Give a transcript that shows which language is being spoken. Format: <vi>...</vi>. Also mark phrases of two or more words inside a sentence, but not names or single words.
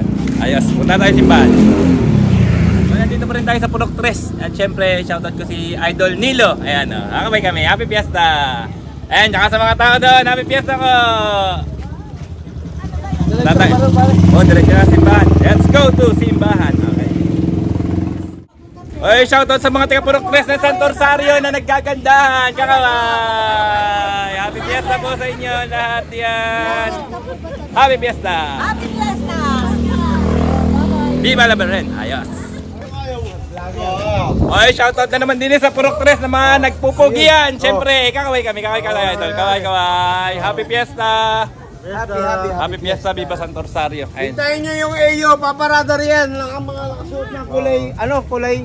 <tl>Ayos, punta tayo simbahan. So, nandito pa rin tayo sa Purok 3. At syempre, shoutout ko si Idol Nilo. Ayan, kakabay kami.</tl> <en>Happy Fiesta!</en> <tl>Ayan, tsaka sa mga tao doon,</tl> <en>Happy Fiesta</en> <tl>ko! Diretso na simbahan.</tl> <en>Let's go to simbahan. Okay.</en> <tl>Oy, shoutout sa mga taga Purok 3 ng Santo Rosario na nagkagandahan. Kakaway!</tl> <en>Happy Fiesta</en> <tl>po sa inyo lahat yan.</tl> <en>Happy Fiesta! Happy Fiesta!</en> <es>Viva la Beren! Ayos!</es> <tl>Oy, shoutout na naman din sa Purok 3 na mga nagpupugian. Siyempre, kakaway kami. Kaway.</tl> <en>Happy Fiesta! Happy Fiesta, Viva Santo Rosario.</en> <tl>Hintayin nyo yung AO, paparada riyan lang ang mga nakasuot ng kulay, kulay?</tl>